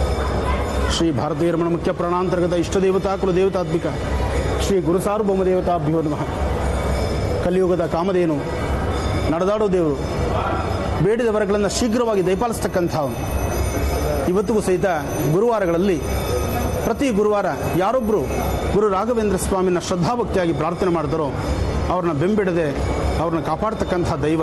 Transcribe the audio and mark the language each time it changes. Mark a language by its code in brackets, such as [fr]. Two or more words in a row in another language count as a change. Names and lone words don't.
[sa] श्री भारतीय रमण मुख्य प्राणांतर्गत इष्टदेवता कुलदेवतात्मिक ಶ್ರೀ ಗುರು ಸಾರ್ವಭೌಮ ದೇವತಾಭ್ಯೋ ನಮಃ. [kn] ಕಲಿಯುಗದ ಕಾಮಧೇನು, ನಡೆದಾಡೋ ದೇವರು, ಬೇಡಿದ ವರಗಳನ್ನು ಶೀಘ್ರವಾಗಿ ದಯಪಾಲಿಸ್ತಕ್ಕಂಥವನು. ಇವತ್ತಿಗೂ ಸಹಿತ ಗುರುವಾರಗಳಲ್ಲಿ ಪ್ರತಿ ಗುರುವಾರ ಯಾರೊಬ್ಬರು ಗುರು ರಾಘವೇಂದ್ರ ಸ್ವಾಮಿನ ಶ್ರದ್ಧಾಭಕ್ತಿಯಾಗಿ ಪ್ರಾರ್ಥನೆ ಮಾಡಿದರೋ ಅವ್ರನ್ನ ಬೆಂಬಿಡದೆ ಅವ್ರನ್ನ ಕಾಪಾಡ್ತಕ್ಕಂಥ ದೈವ.